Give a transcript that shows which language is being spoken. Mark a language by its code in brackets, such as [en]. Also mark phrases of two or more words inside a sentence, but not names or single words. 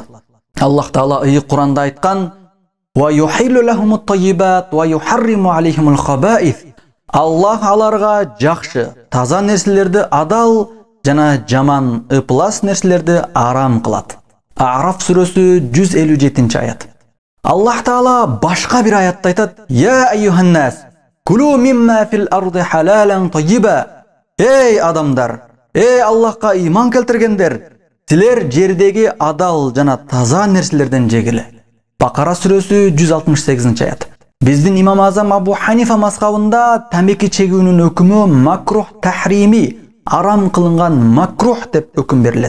[ky] Аллах Таала ыйык Куранда айткан: [ar] "ويحل لهم الطيبات ويحرم عليهم الخبائث." [ky] Аллах аларга жакшы, таза нерселерди адал жана жаман, ыплас нерселерди арам кылат. Араф сүрөсү 157-аят. Аллах Таала башка бир аятта айтат: [ar] "يا أيها الناس كلوا مما في الأرض حلالا طيبا." [ky] Эй адамдар, Аллахка ыйман келтиргендер, силер жердеги адал жана таза нерселерден жегиле. Бакара сүрөсү 168 аят. Биздин имам Азам Абу Ханифа мазхабында тамеки чегүүнүн өкүмү [ar] مكروه تحريمي, [ky] арам кылынган макрух деп өкүм берилет.